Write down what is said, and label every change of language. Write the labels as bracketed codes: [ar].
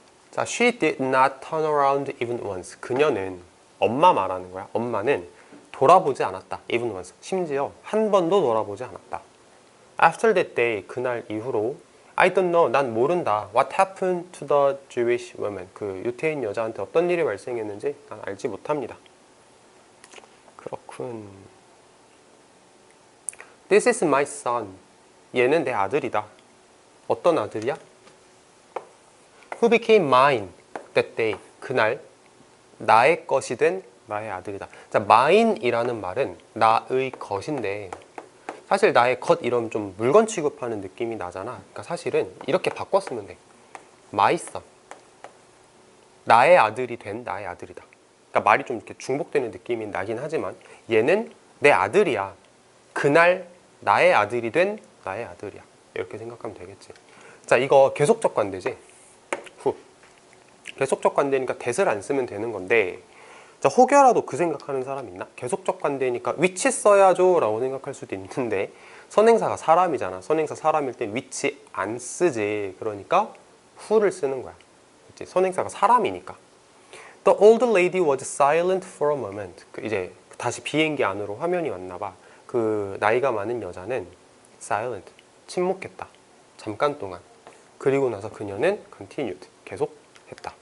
[en] 자, she did not turn around even once. [ko] 그녀는, 엄마 말하는 거야. 엄마는 돌아보지 않았다. [en] even once. [ko] 심지어 한 번도 돌아보지 않았다. [en] After that day, [ko] 그날 이후로 [en] I don't know. [ko] 난 모른다. [en] What happened to the Jewish woman? [ko] 그 유태인 여자한테 어떤 일이 발생했는지 난 알지 못합니다. 그렇군. [en] This is my son. [ko] 얘는 내 아들이다. 어떤 아들이야? [en] Who became mine that day. [ko] 그날 나의 것이 된 나의 아들이다. 자, mine이라는 말은 나의 것인데 사실 나의 것 이러면 좀 물건 취급하는 느낌이 나잖아. 그러니까 사실은 이렇게 바꿨으면 돼. [en] my son. [ko] 나의 아들이 된 나의 아들이다. 그러니까 말이 좀 이렇게 중복되는 느낌이 나긴 하지만 얘는 내 아들이야. 그날 나의 아들이 된 나의 아들이야. 이렇게 생각하면 되겠지. 자, 이거 계속적 관대지. 후. 계속적 관대니까 that을 안 쓰면 되는 건데 자, 혹여라도 그 생각하는 사람 있나? 계속적 관대니까 which 써야죠 라고 생각할 수도 있는데 선행사가 사람이잖아. 선행사 사람일 땐 which 안 쓰지. 그러니까 who를 쓰는 거야. 그치? 선행사가 사람이니까. [en] The old lady was silent for a moment. [ko] 이제 다시 비행기 안으로 화면이 왔나 봐. 그 나이가 많은 여자는 silent, 침묵했다. 잠깐 동안. 그리고 나서 그녀는 continued, 계속 했다.